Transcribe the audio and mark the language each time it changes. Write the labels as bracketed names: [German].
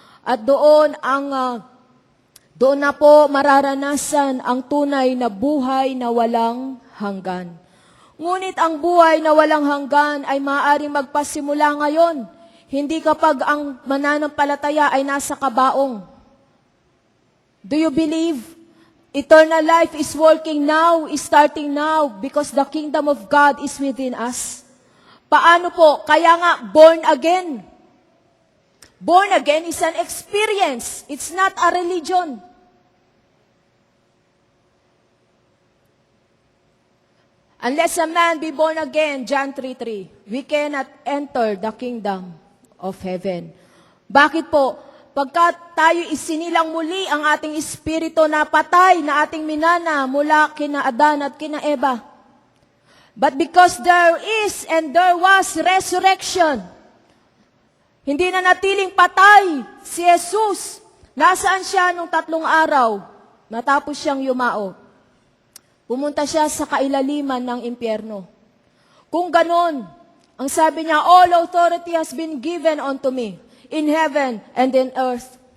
[Filipino] At doon na po mararanasan ang tunay na buhay na walang hanggan. Ngunit ang buhay na walang hanggan ay maaaring magpasimula ngayon. Hindi kapag ang mananampalataya ay nasa kabaong. [English] Do you believe? Eternal life is working now, is starting now, because the kingdom of God is within us. [Filipino] Paano po? Kaya nga, [English] born again. Born again is an experience. It's not a religion. Unless a man be born again, John 3:3, we cannot enter the kingdom of heaven. [Filipino] Bakit po? Pagka tayo isinilang muli ang ating espiritu na patay na ating minana mula kina Adan at kina Eva. [English] But because there is and there was resurrection, [Filipino] hindi na natiling patay si Jesus. Nasaan siya nung 3 araw? Natapos siyang yumao. Pumunta siya sa kailaliman ng impyerno. Kung ganon, ang sabi niya, [English] all authority has been given unto me in heaven and in earth.